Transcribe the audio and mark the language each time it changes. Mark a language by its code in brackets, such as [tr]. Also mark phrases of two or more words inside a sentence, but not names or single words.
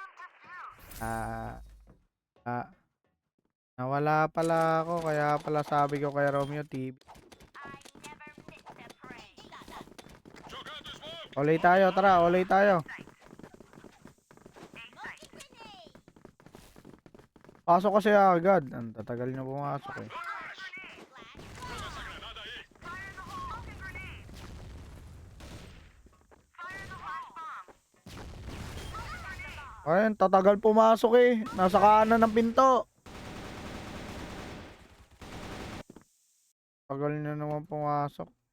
[tl] Nawala pala ako. Kaya pala sabi ko kay Romeo TV. [pt] Jogando smoke. [tl] Olay tayo, tara. Olay tayo. Pasok kasi agad. Ang tatagal niya pumasok eh. [pt] Toma essa granada aí. [tl] Ayun, tatagal pumasok eh. Nasa kanan ng pinto. Tagal niya naman pumasok.